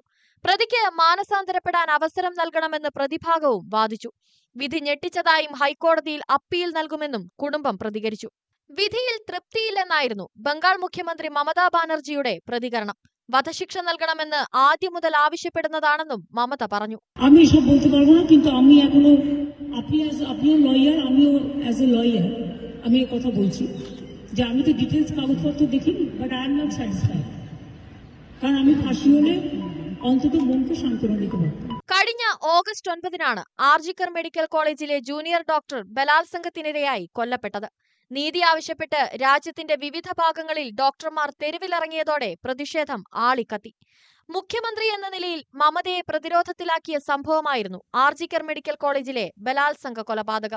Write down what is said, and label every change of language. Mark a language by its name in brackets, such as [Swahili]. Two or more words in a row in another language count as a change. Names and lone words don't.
[Malayalam] പ്രതിക്ക് മാനസാന്തരപ്പെടാൻ അവസരം നൽകണമെന്ന് പ്രതിഭാഗവും വാദിച്ചു. വിധി ഞെട്ടിച്ചതായും ഹൈക്കോടതിയിൽ അപ്പീൽ നൽകുമെന്നും കുടുംബം പ്രതികരിച്ചു. വിധിയിൽ തൃപ്തിയില്ലെന്നായിരുന്നു ബംഗാൾ മുഖ്യമന്ത്രി മമതാ ബാനർജിയുടെ പ്രതികരണം. വധശിക്ഷ നൽകണമെന്ന് ആദ്യം മുതൽ ആവശ്യപ്പെടുന്നതാണെന്നും മമത പറഞ്ഞു. [Bangla] আমি সব বলতে পারবো না, কিন্তু আমি এখনো আপনিও লয়ার, আমিও [English] as a lawyer [Bangla] আমি এই কথা বলছি যে আমি তো ডিটেইলস কাগজপত্র দেখিনি, [English] but I am not satisfied, [Bangla] কারণ আমি ফাঁসি হলে অন্তত মনকে সান্ত্বনা দিতে পারতাম. [Malayalam] കഴിഞ്ഞ ഓഗസ്റ്റ് 9-നാണ് RG മെഡിക്കൽ കോളേജിലെ [English] junior doctor [Malayalam] ബലാത്സംഗത്തിനിരയായി കൊല്ലപ്പെട്ടത്. നീതി ആവശ്യപ്പെട്ട് രാജ്യത്തിന്റെ വിവിധ ഭാഗങ്ങളിൽ ഡോക്ടർമാർ തെരുവിലിറങ്ങിയതോടെ പ്രതിഷേധം ആളിക്കത്തി. മുഖ്യമന്ത്രി എന്ന നിലയിൽ മമതയെ പ്രതിരോധത്തിലാക്കിയ സംഭവമായിരുന്നു RG മെഡിക്കൽ കോളേജിലെ ബലാത്സംഗ കൊലപാതകം.